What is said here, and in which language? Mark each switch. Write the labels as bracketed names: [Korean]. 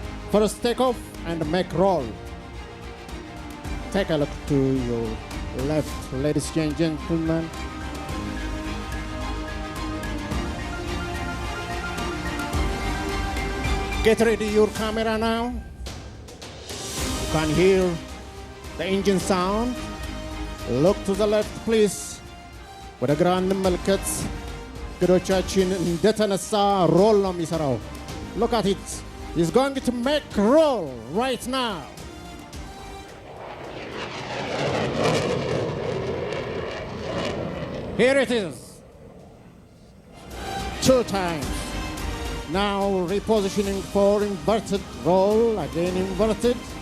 [English] First takeoff and make roll. Take a look to your left, ladies and gentlemen. Get ready your camera now. You can hear the engine sound. Look to the left, please. [Amharic] ወደ ግራ እንመልከት። ግዶቻችን እንደተነሳ ሮል ነው የሚሰራው. [English] Look at it. He's going to make roll right now. Here it is. 2 times. Now repositioning for inverted roll. Again inverted.